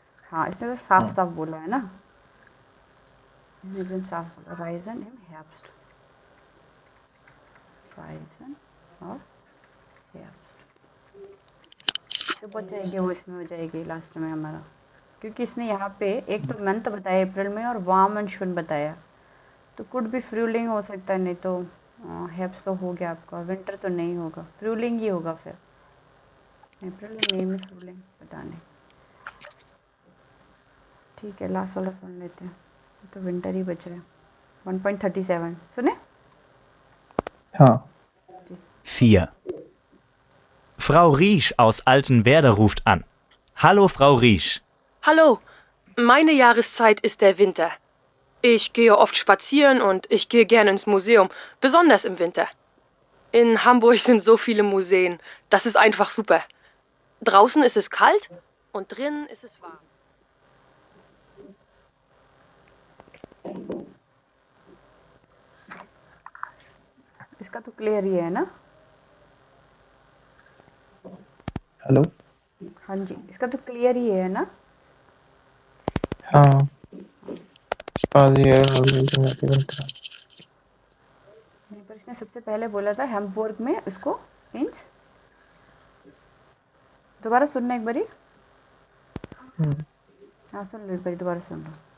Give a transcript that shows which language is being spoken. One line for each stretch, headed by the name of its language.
Hindi: हाँ इसने तो साफ साफ बोला है ना राइजन साफ बोला राइजन इन हेrbst राइजन और हेrbst तो बच जाएगी वो इसमें हो जाएगी लास्ट में हमारा क्योंकि इसने यहाँ पे एक तो मंथ बताया अप्रैल में और वार्म एंड शुन बताया तो कुड भी फ्रूलिंग हो सकता है नहीं तो हेब्स तो हो गया आपका विंटर तो नहीं होगा फ्रूलिंग ही होगा फिर अप्रैल और मई में फ्रूलिंग पता नहीं ठीक है लास्ट वाला सुन लेते हैं तो विंटर ही बच रहा है 1.37 सुने हाँ 4.
German: Frau Riesch aus Altenwerder ruft an. Hallo, Frau Riesch. Hallo, meine Jahreszeit ist der Winter. Ich gehe oft spazieren und ich gehe gerne ins Museum, besonders im Winter. In Hamburg sind so viele Museen, das ist einfach super. Draußen ist es kalt und drinnen ist es warm.
Hindi: इसका तो clear ही है ना hello हाँ जी इसका तो clear ही है ना
German: हाँ Spazier Winter.
Hindi: नहीं पर इसने सबसे पहले बोला था हैम्बर्ग में उसको इंच दोबारा सुनना एक बारी हाँ सुन लो एक बारी दोबारा सुन लो